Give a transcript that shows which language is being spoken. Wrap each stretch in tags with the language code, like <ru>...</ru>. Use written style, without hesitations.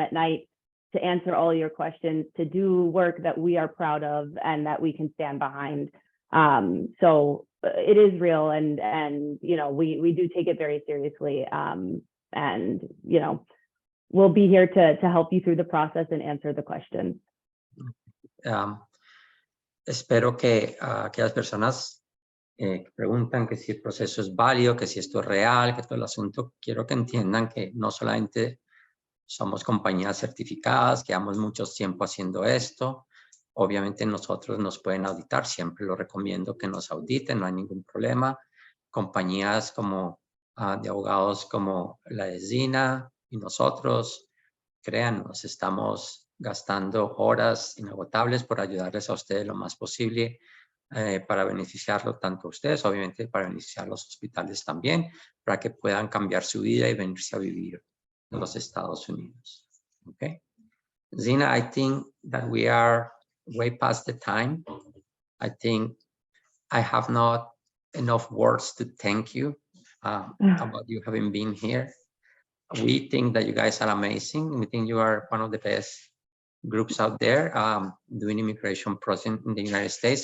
<en>at night to answer all your questions, to do work that we are proud of and that we can stand behind. So it is real, and you know, we do take it very seriously. And, you know, we'll be here to help you through the process and answer the questions.</en> <es>Espero que aquellas personas que preguntan que si el proceso es válido, que si esto es real, que todo el asunto, quiero que entiendan que no solamente somos compañías certificadas, que llevamos mucho tiempo haciendo esto. Obviamente nosotros nos pueden auditar, siempre lo recomiendo que nos auditen, no hay ningún problema. Compañías como de abogados como la de Zina y nosotros, créanos, estamos gastando horas inagotables por ayudarles a ustedes lo más posible para beneficiarlo tanto a ustedes, obviamente para beneficiar a los hospitales también, para que puedan cambiar su vida y venirse a vivir en los Estados Unidos.</es> <en>Okay. Zina, I think that we are way past the time. I think I have not enough words to thank you about you having been here. We think that you guys are amazing. We think you are one of the best groups out there doing immigration process in the United States.</en>